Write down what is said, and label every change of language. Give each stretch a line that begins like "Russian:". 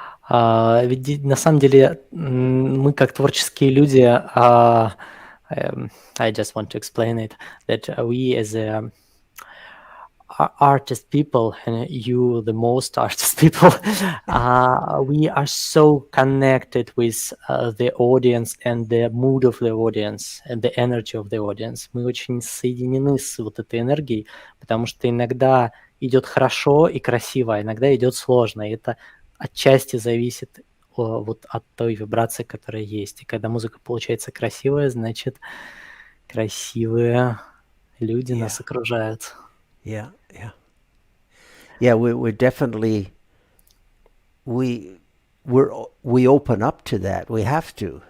Russian: Ведь на самом деле мы как творческие люди,
English: I just want to explain it, that we as artist people, and you the most artist people, we are so connected with the audience and the mood of the audience and the energy of the audience.
Russian: Мы очень соединены с вот этой энергией, потому что иногда идет хорошо и красиво, а иногда идет сложно, и это отчасти зависит вот от той вибрации, которая есть. И когда музыка получается красивая, значит, красивые люди нас окружают.
English: Yeah. We definitely we open up to that. We have to.